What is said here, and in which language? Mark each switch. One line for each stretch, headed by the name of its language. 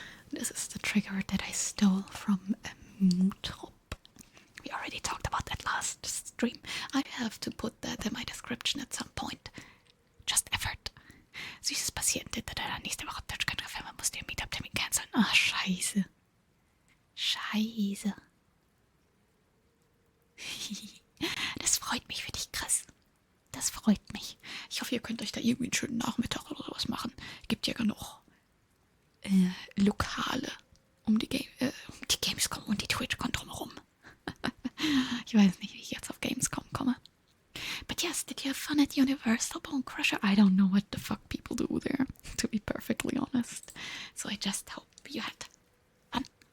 English: This is the trigger that I stole from a Mootop. We already talked about that last stream. I have to put that in my description at some point. Just effort.
German: Süßes passiert. Nächste Woche Twitch-Treffen. Man muss den Meetup-Termin canceln. Ah, scheiße. Scheiße. Das freut mich für dich, Chris. Das freut mich. Ich hoffe, ihr könnt euch da irgendwie einen schönen Nachmittag oder sowas machen. Gibt ja genug Lokale um die Gamescom und die TwitchCon drumherum. Ich weiß nicht, wie ich jetzt auf Gamescom komme.
English: But yes, did you have fun at Universal, Bone Crusher? I don't know what the fuck people do there, to be perfectly honest. So I just hope you had fun.